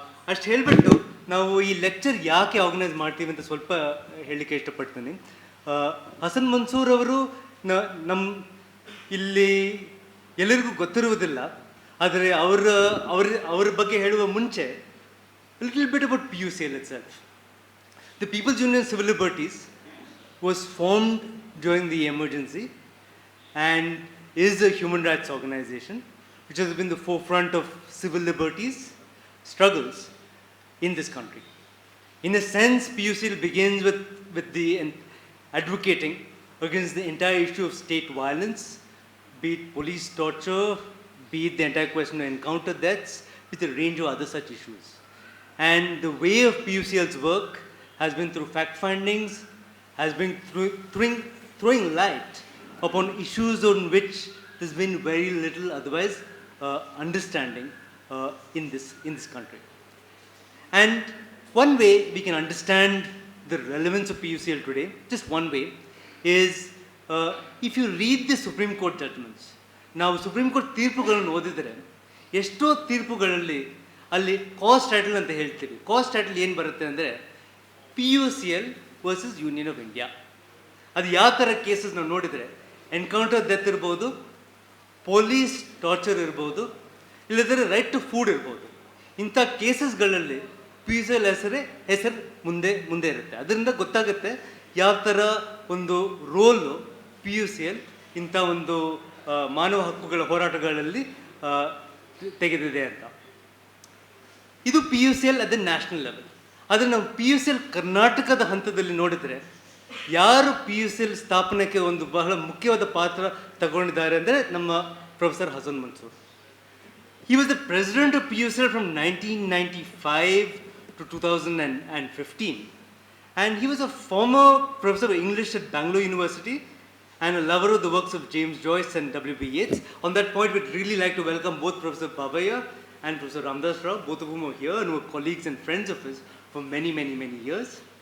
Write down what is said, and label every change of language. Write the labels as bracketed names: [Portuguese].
[Kannada] ಅಷ್ಟು ಹೇಳಿಬಿಟ್ಟು ನಾವು ಈ ಲೆಕ್ಚರ್ ಯಾಕೆ ಆರ್ಗನೈಸ್ ಮಾಡ್ತೀವಿ ಅಂತ ಸ್ವಲ್ಪ ಹೇಳಲಿಕ್ಕೆ ಇಷ್ಟಪಡ್ತೀನಿ. ಹಸನ್ ಮನ್ಸೂರ್ ಅವರು ನಮ್ಮ ಇಲ್ಲಿ ಎಲ್ಲರಿಗೂ ಗೊತ್ತಿರುವುದಿಲ್ಲ, ಆದರೆ ಅವರ ಬಗ್ಗೆ ಹೇಳುವ ಮುಂಚೆ [English] little bit about PUCL itself. The People's Union Civil Liberties was formed during the emergency and is a human rights organization which has been the forefront of civil liberties struggles in this country. In a sense, PUCL begins with the advocating against the entire issue of state violence, be it police torture, be it the entire question of encounter deaths, with a range of other such issues. And the way of PUCL's work has been through fact findings, has been throwing light upon issues on which there's been very little otherwise understanding in this country. And one way we can understand the relevance of PUCL today, just one way, is if you read the Supreme Court judgments. [Kannada] ನಾವು supreme court ತೀರ್ಪುಗಳನ್ನು ಓದಿದರೆ ಎಷ್ಟೋ ತೀರ್ಪುಗಳಲ್ಲಿ ಅಲ್ಲಿ cost title ಅಂತ ಹೇಳ್ತೀವಿ. Cost title ಏನು ಬರುತ್ತೆ ಅಂದರೆ PUCL versus union of India. ಅದು ಯಾವ ಥರ ಕೇಸಸ್ ನಾವು ನೋಡಿದರೆ ಎನ್ಕೌಂಟರ್ ಡೆತ್ ಇರ್ಬೋದು, ಪೊಲೀಸ್ ಟಾರ್ಚರ್ ಇರ್ಬೋದು, ಇಲ್ಲದ್ರೆ ರೈಟ್ ಟು ಫುಡ್ ಇರ್ಬೋದು. ಇಂಥ ಕೇಸಸ್ಗಳಲ್ಲಿ PUCL ಹೆಸರು ಮುಂದೆ ಇರುತ್ತೆ. ಅದರಿಂದ ಗೊತ್ತಾಗುತ್ತೆ ಯಾವ ಥರ ಒಂದು ರೋಲು PUCL ಇಂಥ ಒಂದು ಮಾನವ ಹಕ್ಕುಗಳ ಹೋರಾಟಗಳಲ್ಲಿ ತೆಗೆದಿದೆ ಅಂತ. ಇದು PUCL [English] At the national level. [Kannada] ಆದರೆ ನಾವು PUCL ಕರ್ನಾಟಕದ ಹಂತದಲ್ಲಿ ನೋಡಿದರೆ ಯಾರು PUCL ಸ್ಥಾಪನೆಗೆ ಒಂದು ಬಹಳ ಮುಖ್ಯವಾದ ಪಾತ್ರ ತಗೊಂಡಿದ್ದಾರೆ ಅಂದರೆ ನಮ್ಮ professor Hasan Mansoor. [English] He was the president of PUCL from 1995 to 2015, and he was a former professor of English at Bangalore University and a lover of the works of James Joyce and W.B. Yeats. On that point, we'd really like to welcome both Professor Babaya and Professor Ramdas Rao, both of whom are here and were colleagues and friends of his for many, many, many years.